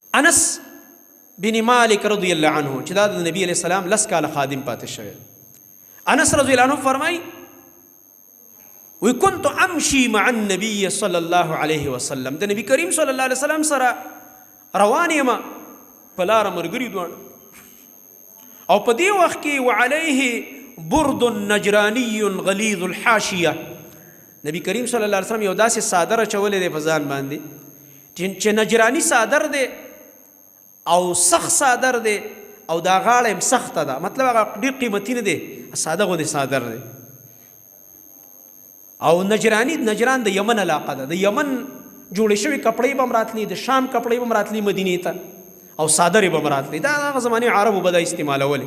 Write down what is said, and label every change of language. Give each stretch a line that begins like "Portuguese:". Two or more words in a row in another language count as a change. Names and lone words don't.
Pashto: انس بن مالک
Arabic: رضی الله عنه
Pashto: چې دا د نبی
Arabic: علیہ السلام
Pashto: لس کاله خادم پاتې شوی.
Arabic: انس رضی الله عنه
Pashto: فرمای وی
Arabic: كنت امشي مع النبي صلى الله عليه وسلم،
Pashto: د نبی کریم
Arabic: صلی الله علیه وسلم
Pashto: سره روان یم په لاره مرګري دوان، او په دې وخت کې
Arabic: وعليه برد نجراني غليظ الحاشيه،
Pashto: نبی کریم
Arabic: صلی الله علیه وسلم
Pashto: یو داسې صادره چولې دی په ځان باندې چې نجرانی صادر دی او سخت صادر دی او دا غاړه هم سخته ده، مطلب هغه ډېر قیمتي نه دی، ساده غوندې صادر دی. او نجران د یمن علاقه ده، د یمن جوړې شوي کپړې به هم راتلي، د شام کپړې به هم راتلي مدینې ته، او صادرې به هم راتلي، دا هغه زمانې عربو به دا استعمالولې.